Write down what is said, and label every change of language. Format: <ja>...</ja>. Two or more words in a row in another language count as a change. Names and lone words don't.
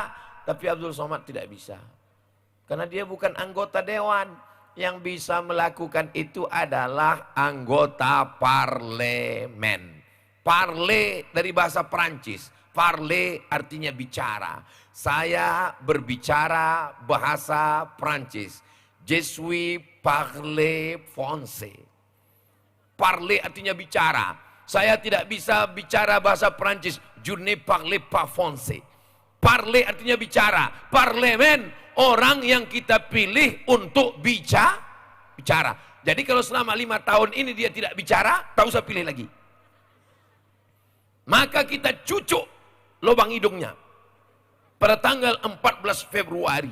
<id>Tapi Abdul Somad tidak bisa. Karena dia bukan anggota dewan. Yang bisa melakukan itu adalah anggota parlemen. Parle dari bahasa Perancis. Parle artinya bicara. Saya berbicara bahasa Perancis.</id> <fr>Je suis parle français.</fr> <id>Parle artinya bicara. Saya tidak bisa bicara bahasa Perancis.</id> <fr>Je ne parle pas français.</fr> <id>Parle artinya bicara. Parlemen, orang yang kita pilih untuk bicara. Jadi kalau selama 5 tahun ini dia tidak bicara, tak usah pilih lagi. Maka kita cucuk lubang hidungnya pada tanggal 14 Februari.</id>